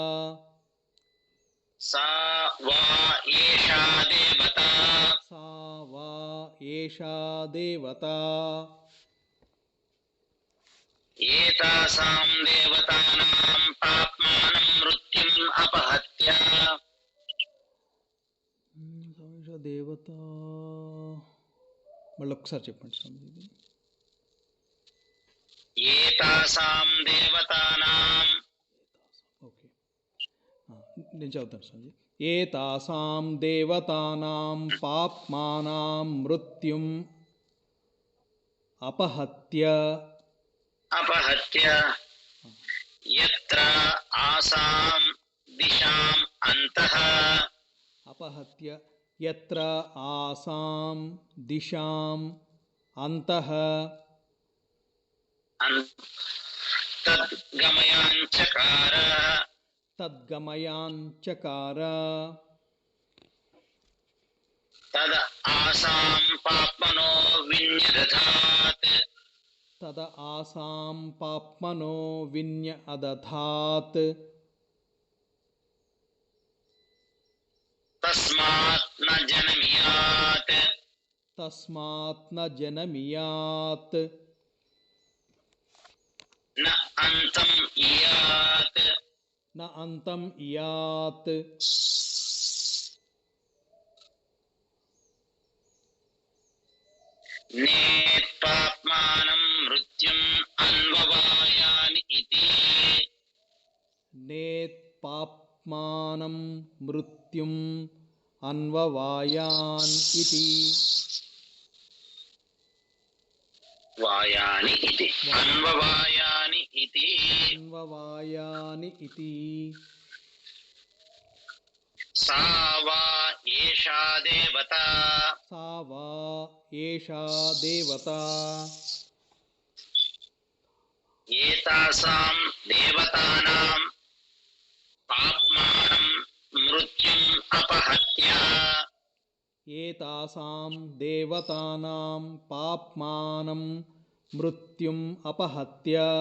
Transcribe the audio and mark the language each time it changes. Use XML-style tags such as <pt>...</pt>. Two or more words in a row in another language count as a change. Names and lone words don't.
<sa>सा वा एषा देवता सा वा एषा देवता एतासां देवतानां पाप्मानं मृत्युम् अपहत्य</sa> <te>దేవత మళ్ళీ ఒకసారి చెప్పండి స్వామి ఇది.</te> <sa>एतासां देवतानां</sa> <te>ఓకే నేను చదువుతాను స్వామి</te> <sa>ఏతాసాం దేవతానాం పాప్మానాం మృత్యుం అపహత్య अपहत्य यत्र आसां दिशाम् अन्तः అపహత్య యత్ర ఆసాం దిశాం అంతః तद्गमयाञ्चकार తద్గమయాంచకార तद आसां पाप्मनो विन्यदधात् తద ఆసాం పాప్మనో విన్య అదధాత్ तस्मात् न जनमियात् తస్మాత్ న జనమియాత్ न अन्तम् इयात् న అంతం ఇయాత్ नेत्पाप्मानं मृत्युम् अन्ववायानि इति నేత్ పాప్మానం మృత్యుం అన్వవాయాన్ ఇతి वायानि इति अन्ववायानि इति అన్వవాయాని ఇతి सा वा एषा देवता సా వా ఏషా దేవత ఏతాసాం దేవతానాం పాప్మానం మృత్యుం అపహత్య ఏతాసాం దేవతానాం పాప్మానం మృత్యుం అపహత్య</sa>